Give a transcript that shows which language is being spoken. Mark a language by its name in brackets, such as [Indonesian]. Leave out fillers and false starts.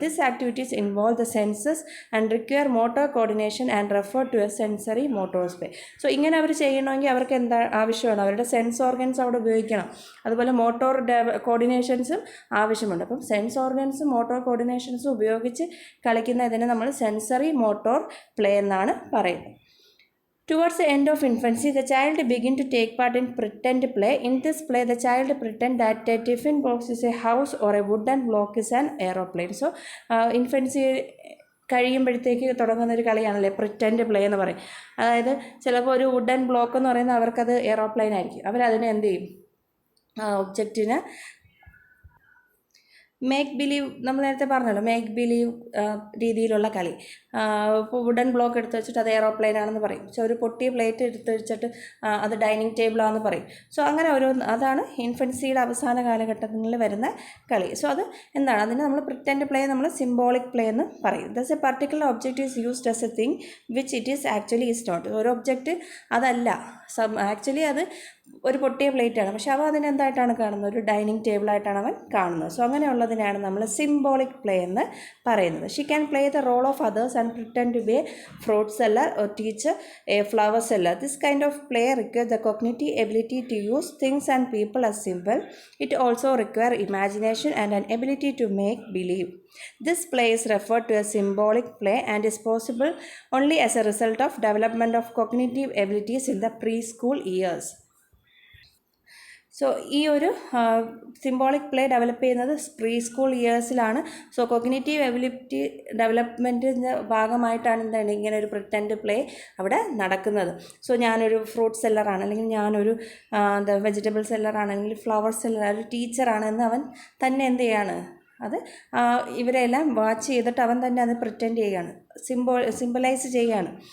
[English] This activities involve the senses and require motor coordination and refer to a sensory motors play. [Malayalam] So ഇങ്ങനെ അവർ ചെയ്യണമെങ്കിൽ അവർക്ക് എന്താ ആവശ്യമാണ്, അവരുടെ സെൻസ് ഓർഗൻസ് അവിടെ ഉപയോഗിക്കണം. അതുപോലെ മോട്ടോർ കോർഡിനേഷൻസും ആവശ്യമുണ്ട്. അപ്പം സെൻസ് ഓർഗൻസും മോട്ടോർ കോർഡിനേഷൻസും ഉപയോഗിച്ച് കളിക്കുന്ന ഇതിനെ നമ്മൾ സെൻസറി മോട്ടോർ പ്ലേ എന്നാണ് പറയുന്നത്. [English] Towards the end of infancy, the child begin to take part in pretend play. In this play, the child pretend that a tiffin box is a house or a wooden block is an aeroplane. [Malayalam] So, infancy കഴിയുമ്പോഴത്തേക്ക് തുടങ്ങുന്ന ഒരു കളിയാണല്ലേ pretend play എന്ന് പറയും. അതായത് ചിലപ്പോൾ ഒരു wooden block എന്ന് പറയുന്നത് അവർക്കത് എയറോപ്ലെയിൻ ആയിരിക്കും. അവരതിനെ എന്ത് ചെയ്യും, ഒബ്ജക്റ്റിന് മേക്ക് ബിലീവ്, നമ്മൾ നേരത്തെ പറഞ്ഞല്ലോ മേക്ക് ബിലീവ് രീതിയിലുള്ള കളി. ഇപ്പോൾ വുഡൻ ബ്ലോക്ക് എടുത്ത് വെച്ചിട്ട് അത് എയറോപ്ലെയിൻ ആണെന്ന് പറയും. പക്ഷെ ഒരു പൊട്ടിയ പ്ലേറ്റ് എടുത്ത് വെച്ചിട്ട് അത് ഡൈനിങ് ടേബിളാണെന്ന് പറയും. സോ അങ്ങനെ അതാണ് ഇൻഫൻസിയുടെ അവസാന കാലഘട്ടങ്ങളിൽ വരുന്ന കളി. സോ അത് എന്താണ്, അതിന് നമ്മൾ പ്രിറ്റൻഡ് പ്ലേ നമ്മൾ സിംബോളിക് പ്ലേ എന്ന് പറയും. [English] Thus a particular object is used as a thing which it is actually is not. [Malayalam] ഒരു ഒബ്ജക്റ്റ് അതല്ല, ആക്ച്വലി അത് ഒരു പൊട്ടിയ പ്ലേറ്റാണ്, പക്ഷെ അവൻ അതിനെന്തായിട്ടാണ് കാണുന്നത്, ഒരു ഡൈനിങ് ടേബിളായിട്ടാണ് അവൻ കാണുന്നത്. സോ അങ്ങനെയുള്ളതിനാണ് നമ്മൾ സിംബോളിക് പ്ലേ എന്ന് പറയുന്നത്. [English] She can play the role of others and pretend to be a fruit seller or teach a flower seller. This kind of play require the cognitive ability to use things and people as symbol. It also require imagination and an ability to make believe. This play is referred to as symbolic play and is possible only as a result of development of cognitive abilities in the preschool years. [Malayalam] So ഈ ഒരു symbolic play develop ചെയ്യുന്നത് pre school ഇയേഴ്സിലാണ്. So cognitive ability ഡെവലപ്മെൻറ്റിൻ്റെ ഭാഗമായിട്ടാണ് എന്താണ് ഇങ്ങനെ ഒരു pretend play അവിടെ നടക്കുന്നത്. So ഞാനൊരു ഫ്രൂട്ട് സെല്ലറാണ്, അല്ലെങ്കിൽ ഞാനൊരു വെജിറ്റബിൾ സെല്ലറാണ്, അല്ലെങ്കിൽ ഫ്ലവർ സെല്ലർ, ഒരു ടീച്ചറാണെന്ന് അവൻ തന്നെ എന്ത് ചെയ്യാണ്, അത് ഇവരെല്ലാം വാച്ച് ചെയ്തിട്ട് അവൻ തന്നെ അത് പ്രിറ്റൻഡ് ചെയ്യുകയാണ്, സിംബലൈസ് ചെയ്യുകയാണ്.